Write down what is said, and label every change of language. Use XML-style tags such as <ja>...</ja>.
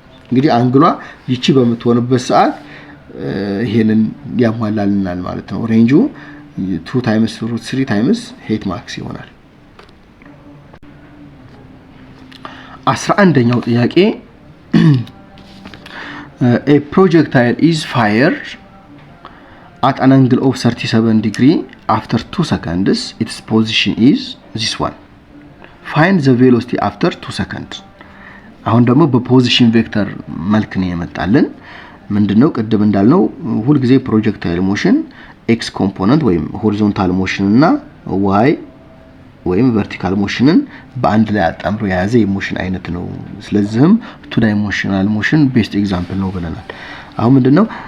<am>እንግዲህ አንግሏ ይቺ በመትሆንበት ሰዓት ይሄንን ያሟላልናል ማለት ነው። ሬንጁ 2 ታይምስ √3 ታይምስ ሄት ማክስ ይሆናል። 11ኛው ጥያቄ</am> <en>a projectile is fired at an angle of 37 degree after 2 seconds. Its position is this one. Find the velocity after 2 seconds.</en> <am>አሁን ደግሞ በፖዚሽን ቬክተር መልክ ነው የመጣልን። ምንድነው ቀደም እንዳልነው ሁሉ ጊዜ ፕሮጀክታይል ሞሽን ኤክስ ኮምፖነንት ወይም ሆሪዞንታል ሞሽን እና ዋይ ወይም ቨርቲካል ሞሽንን በአንድ ላይ አጣምሮ የያዘ የሞሽን አይነት ነው። ስለዚህም ቱ ዳይሜንሽናል ሞሽን ቤስት ኤግዛምፕል ነው ብለናል። አሁን ምንድነው</am>